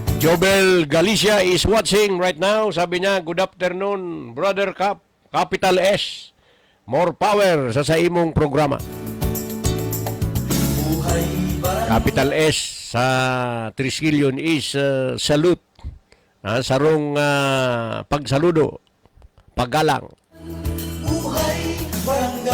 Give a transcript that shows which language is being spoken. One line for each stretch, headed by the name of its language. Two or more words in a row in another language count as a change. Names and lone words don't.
English: Nobel Galicia is watching right now.
Filipino: Sabi niya,
English: good afternoon, Brother Cap, Capital S. More power
Cebuano: sa imong programa.
Filipino: Buhay barangay.
English: Capital S sa Triskelion is salute.
Bikol: Sarong pagsaludo, paggalang.
Filipino: Buhay barangay.